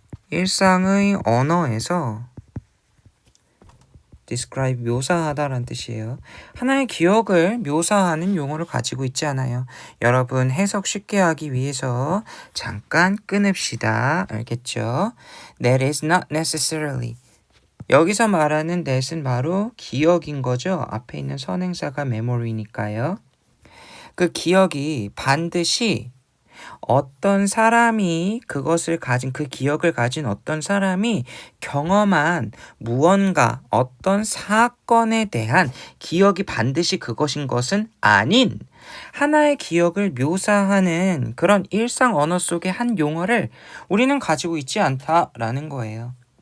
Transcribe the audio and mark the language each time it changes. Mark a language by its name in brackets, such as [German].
[Korean] 일상의 언어에서 describe 묘사하다라는 뜻이에요. 하나의 기억을 묘사하는 용어를 가지고 있지 않아요. 여러분 해석 쉽게 하기 위해서 잠깐 끊읍시다. 알겠죠? [English] That is not necessarily. [Korean] 여기서 말하는 that은 바로 기억인 거죠. 앞에 있는 선행사가 memory니까요. 그 기억이 반드시 어떤 사람이 그것을 가진 그 기억을 가진 어떤 사람이 경험한 무언가 어떤 사건에 대한 기억이 반드시 그것인 것은 아닌 하나의 기억을 묘사하는 그런 일상 언어 속의 한 용어를 우리는 가지고 있지 않다라는 거예요.